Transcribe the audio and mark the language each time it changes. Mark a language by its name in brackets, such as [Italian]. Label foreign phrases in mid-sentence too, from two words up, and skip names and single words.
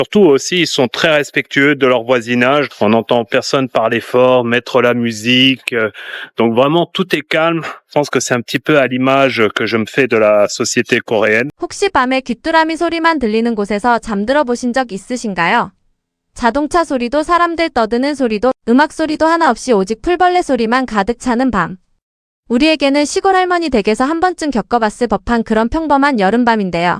[French] Surtout aussi, ils sont très respectueux de leur voisinage. On n'entend personne parler fort, mettre la musique. Donc vraiment, tout est calme. Je pense que c'est un petit peu à l'image que je me fais de la société coréenne. [Korean] 혹시 밤에 귀뚜라미 소리만 들리는 곳에서 잠들어 보신 적 있으신가요? 자동차 소리도 사람들 떠드는 소리도 음악 소리도 하나 없이 오직 풀벌레 소리만 가득 차는 밤. 우리에게는 시골 할머니 댁에서 한 번쯤 겪어봤을 법한 그런 평범한 여름밤인데요.